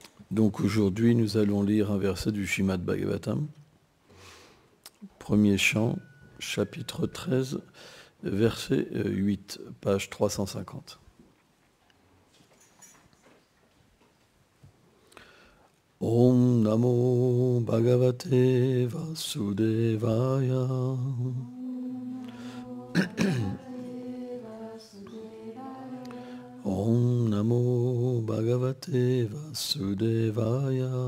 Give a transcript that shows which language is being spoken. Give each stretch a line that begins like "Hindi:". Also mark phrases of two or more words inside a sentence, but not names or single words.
French: Donc aujourd'hui, nous allons lire un verset du Srimad Bhagavatam, premier chant, chapitre 13, verset 8, page 350.
Sanskrit: ॐ नमो भगवते वासुदेवाय. ॐ नमो भगवते वासुदेवाय.